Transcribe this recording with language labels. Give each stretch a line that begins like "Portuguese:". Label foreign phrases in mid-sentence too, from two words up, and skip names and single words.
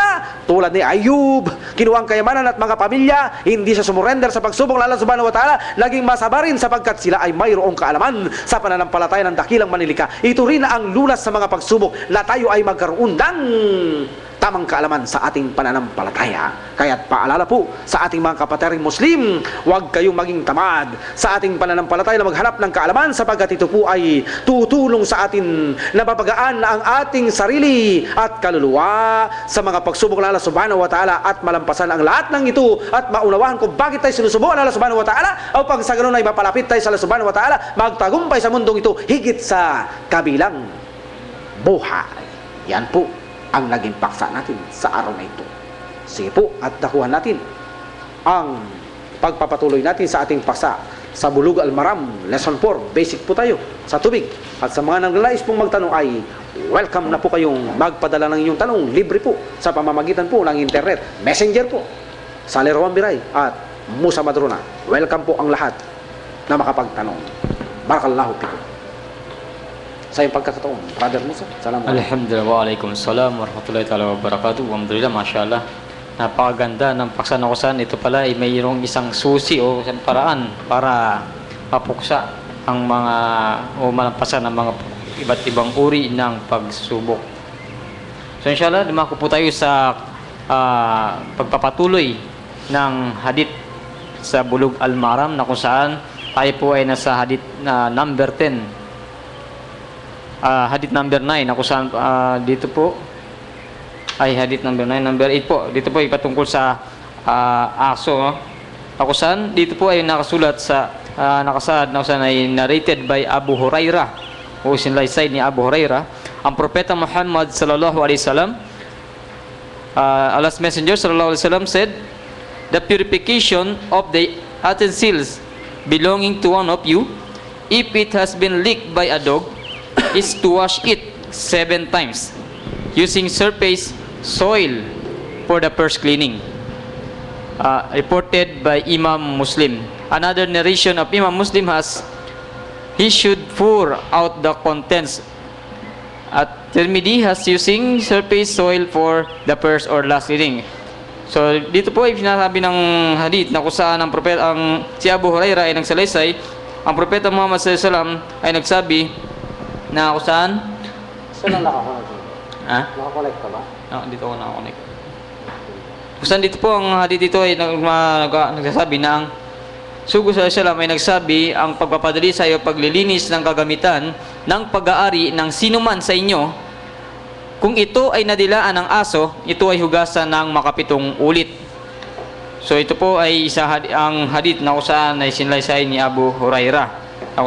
Filipino: Tulad ni Ayub, kinuha ang kayamanan at mga pamilya, hindi siya sumurrender sa pagsubok ng Allah
Arabic: سبحانه وتعالى,
Filipino: naging masabarin sapagkat sila ay mayroong kaalaman sa pananampalataya ng dakilang manilika. Ito rin ang lunas sa mga pagsubok na tayo ay magkaroon ng tamang kaalaman sa ating pananampalataya. Kaya't paalala po sa ating mga kapatiring Muslim, huwag kayong maging tamad sa ating pananampalataya na maghanap ng kaalaman, sapagkat ito po ay tutulong sa atin na mapagaan ang ating sarili at kaluluwa sa mga pagsubok ng Allah
Arabic: سبحانه وتعالى
Filipino: at malampasan ang lahat ng ito at maunawahan kung bakit tayo sinusubukan ng Allah
Arabic: سبحانه وتعالى,
Filipino: o pag sa ganun ay mapalapit tayo sa Allah
Arabic: سبحانه وتعالى,
Filipino: magtagumpay sa mundong ito higit sa kabilang buhay. Yan po ang naging paksa natin sa araw na ito. Sige po, at dakuhan natin ang pagpapatuloy natin sa ating paksa sa Bulugh al-Maram, Lesson 4. Basic po tayo sa tubig. At sa mga nagnanais pong magtanong ay welcome na po kayong magpadala ng inyong tanong. Libre po sa pamamagitan po ng internet, messenger po sa Lerowan Biray at Musa Madrona. Welcome po ang lahat na makapagtanong.
Arabic: بارك الله فيكم.
Filipino: Sa iyong pagkakataon, Brother Musa, salamat.
Arabic: الحمد لله، وعليكم السلام ورحمة الله تعالى وبركاته. الحمد لله، ما شاء الله.
Filipino: Napakaganda ng paksa na kusan. Ito pala ay mayroong isang susi o isang paraan para mapuksa ang mga o malampasan ng mga iba't ibang uri ng pagsubok. So inshallah, dumako po tayo sa pagpapatuloy ng hadith sa Bulugh al-Maram na kung saan tayo po ay nasa hadith na number 10. Hadith number 9 na kung saan dito po ay hadith number 9, number 8 po. Dito po ay patungkol sa aso, no? Kung saan dito po ay nakasulat sa nakasaad na kung saan ay
English: narrated by
Filipino: Abu Hurairah o sinlaysay ni Abu Hurairah. Ang propeta Muhammad
Arabic: صلى الله عليه وسلم,
English: Allah's messenger
Arabic: صلى الله عليه وسلم
English: said, the purification of the utensils belonging to one of you, if it has been licked by a dog, is to wash it 7 times using surface soil for the first cleaning. Reported by Imam Muslim. Another narration of Imam Muslim has, he should pour out the contents. At Tirmidhi has using surface soil for the first or last cleaning.
Filipino: So dito po ay sinasabi ng hadith na kung saan ang propeta, si Abu Hurairah ay nagsalaysay, ang propeta Muhammad
Arabic: صلى الله عليه وسلم
Filipino: ay nagsabi na kung saan? Saan ang nakakonect? Nakakonect ka ba? Dito ako nakakonect. Kung saan dito po ang hadith dito ay nagsasabi na ang Sugo
Arabic: صلى الله عليه وسلم
Filipino: ay nagsabi, ang pagpapadali sa iyo paglilinis ng kagamitan ng pag-aari ng sinuman sa inyo, kung ito ay nadilaan ng aso, ito ay hugasan ng makapitong ulit. So ito po ay ang hadith na kung saan ay sinlaysay ni Abu Hurairah.